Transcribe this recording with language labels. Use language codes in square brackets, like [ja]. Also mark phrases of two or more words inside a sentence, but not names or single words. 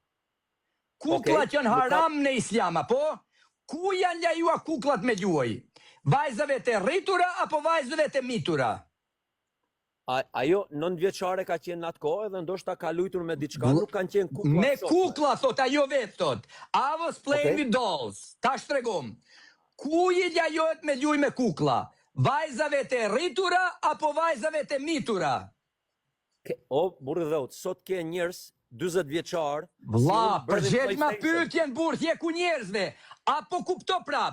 [sq] Kuklat janë haram në Islam, apo? Ku janë lajua kuklat me luaj? Vajzave të rritura apo vajzave të mitura? Ajo 9 vjeçare ka qenë në atë kohë dhe ndoshta ka luajtur me diçka, nuk kanë qenë kukla. Me kukla, thot ajo vetë, thot. [en] I was playing with dolls. [sq] Tash tregom. Ku i lajohet me luaj me kukla? Vajzave të rritura apo vajzave të mitura? O, burri dhëut, sot ke njerëz 40 vjeçar. Vlla, përgjigj ma pyetjen burr, je ku njerëzve. Apo kupto prap.